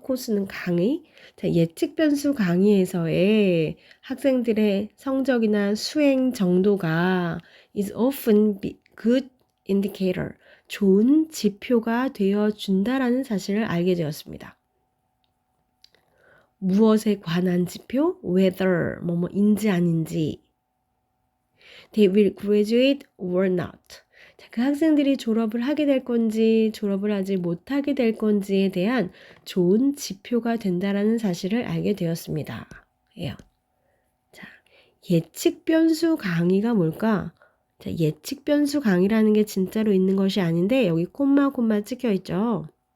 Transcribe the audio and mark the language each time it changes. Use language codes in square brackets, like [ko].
[ko] 코스는 강의. 자, 예측 변수 강의에서의 학생들의 성적이나 수행 정도가 [en] is often good indicator, [ko] 좋은 지표가 되어 준다라는 사실을 알게 되었습니다. 무엇에 관한 지표? whether 뭐뭐인지 아닌지. [en] They will graduate or not. [ko] 자, 그 학생들이 졸업을 하게 될 건지 졸업을 하지 못하게 될 건지에 대한 좋은 지표가 된다라는 사실을 알게 되었습니다. 예요. 자, 예측 변수 강의가 뭘까? 자, 예측 변수 강의라는 게 진짜로 있는 것이 아닌데 여기 콤마 찍혀 있죠.